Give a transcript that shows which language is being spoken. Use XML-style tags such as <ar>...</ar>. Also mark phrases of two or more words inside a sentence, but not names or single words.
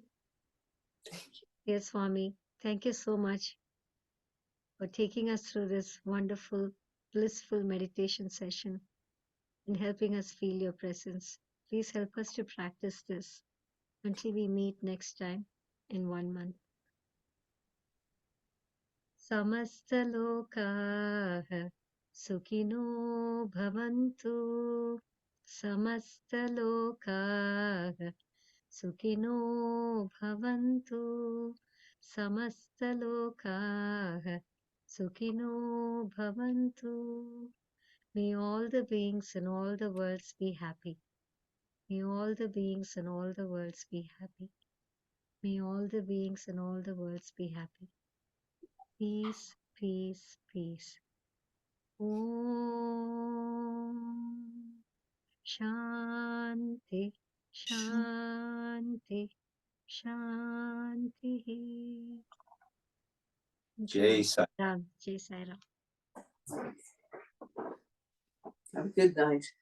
<en>Dear Swami, thank you so much for taking us through this wonderful, blissful meditation session and helping us feel your presence. Please help us to practice this until we meet next time in 1 month.</en> <sa>समस्तलोकाः सुखिनो भवन्तु. समस्तलोकाः सुखिनो भवन्तु. समस्तलोकाः सुखिनो भवन्तु.</sa> <en>May all the beings in all the worlds be happy. May all the beings in all the worlds be happy. May all the beings in all the worlds be happy. Peace, peace, peace.</en> <sa>ॐ शान्तिः, शान्तिः, शान्तिः.</sa> <hi>जय साई. राम, जय साई राम.</hi> <en>Have a good night.</en>